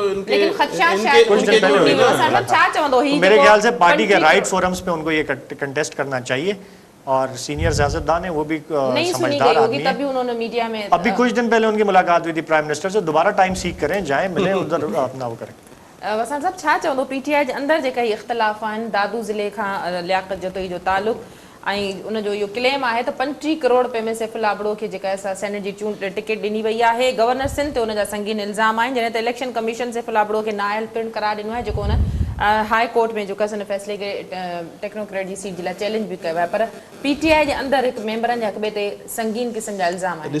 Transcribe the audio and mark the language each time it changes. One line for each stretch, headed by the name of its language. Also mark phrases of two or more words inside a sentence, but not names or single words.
Urdu: لیکن خدشات شاید کچھ دن پہلے میرے خیال سے پارٹی کے
English: right forums
Urdu: پہ ان کو یہ کنٹیسٹ کرنا چاہیے، اور سینئر سیاستدان ہیں وہ بھی سمجھدار آدمی ہیں. تبھی انہوں نے میڈیا میں ابھی کچھ دن پہلے ان کی ملاقات ہوئی تھی
English: prime minister
Urdu: سے. دوبارہ
English: time seek
Urdu: کریں، جائیں ملیں، ادھر اپنا وہ کریں.
Sindhi: وسان صاحب چھا چوندو PTI जे अंदर जेका इख़्तिलाफ़ आहिनि दादू ज़िले खां लियाकत जतोई जो तालुक़ ऐं उन जो इहो क्लेम आहे त 35 करोड़ रुपए में सैफुल आबड़ो खे जेका सेनेट जी टिकट ॾिनी वई आहे. गवर्नर सिंध ते उन जा संगीन इल्ज़ाम आहिनि, जॾहिं त
English: Election Commission
Sindhi: सैफुल आबड़ो खे नाअहल पिणु करार ॾिनो आहे, जेको हुन
English: High Court
Sindhi: में जेको असां फ़ैसिले खे टेक्नोक्रेट जी सीट जे लाइ चैलेंज बि कयो आहे, पर PTI जे अंदरि हिकु मेंबरनि जा हिक ॿिए ते संगीन क़िस्म जा इल्ज़ाम आहिनि।